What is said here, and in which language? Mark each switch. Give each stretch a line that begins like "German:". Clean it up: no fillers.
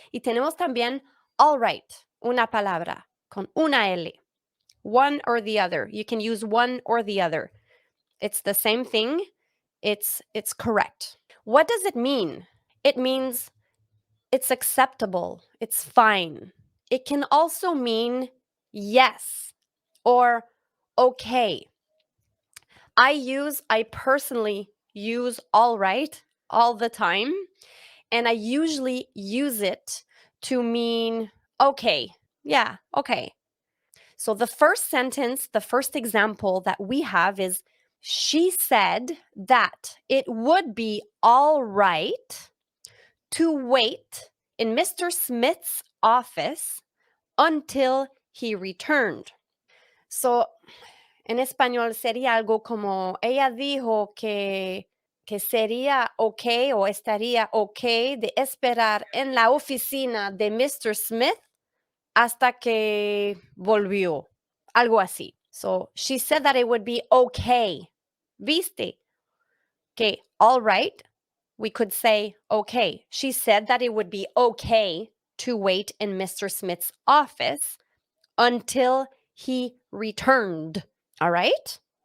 Spanish: Y tenemos también all right, una palabra, con una L.
English: One or the other. You can use one or the other. It's the same thing. It's correct. What does it mean? It means it's acceptable. It's fine. It can also mean yes or okay. I personally use all right all the time, and I usually use it to mean okay. Yeah, okay. So the first sentence, the first example that we have is, she said that it would be all right to wait in Mr. Smith's office until he returned.
Spanish: So, en español sería algo como, ella dijo que sería ok o estaría ok de esperar en la oficina de Mr. Smith hasta que volvió. Algo así.
English: So, she said that it would be okay.
Spanish: ¿Viste?
English: Okay, all right. We could say, okay. She said that it would be okay to wait in Mr. Smith's office until he returned. All right?